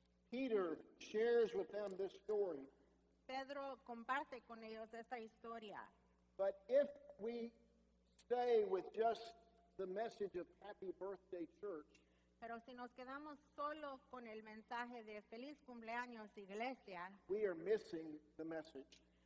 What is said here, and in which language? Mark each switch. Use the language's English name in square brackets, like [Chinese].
[English] Peter shares with them this story. [Spanish] Pedro comparte con ellos esta historia. [English] But if we stay with just the message of happy birthday church, [Spanish] Pero si nos quedamos solo con el mensaje de feliz cumpleaños iglesia, [English] we are missing the message.